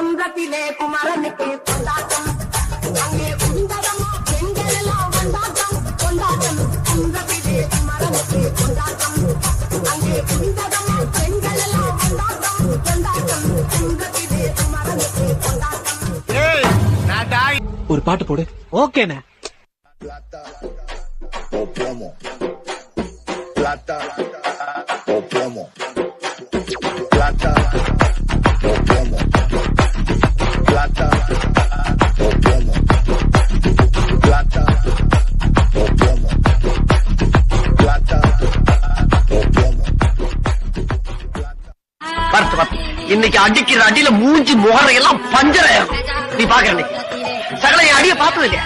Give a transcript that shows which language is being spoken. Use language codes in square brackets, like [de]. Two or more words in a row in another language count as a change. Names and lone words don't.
[ta] குன்றத்திலே குமரனுக்கு கொண்டாட்டம், அங்கே குந்தரமா பெண்கள் எல்லாம் கொண்டாட்டம் கொண்டாட்டம். குன்றத்திலே குமரனுக்கு கொண்டாட்டம், அங்கே குந்தரமா பெண்கள் எல்லாம் கொண்டாட்டம் கொண்டாட்டம். குன்றத்திலே குமரனுக்கு கொண்டாட்டம். ஒரு பாட்டு போடு. ஓகேண்ணே. [es] O plomo, plata o plomo, plata o plomo, plata o plomo, plata o plomo, plata o plomo. [ta] இன்னைக்கு அடிக்கிற அடியில மூஞ்சி முகரையெல்லாம் பஞ்சராயிரும். நீ பாக்குற சகல என் அடிய பார்த்தது இல்லையா?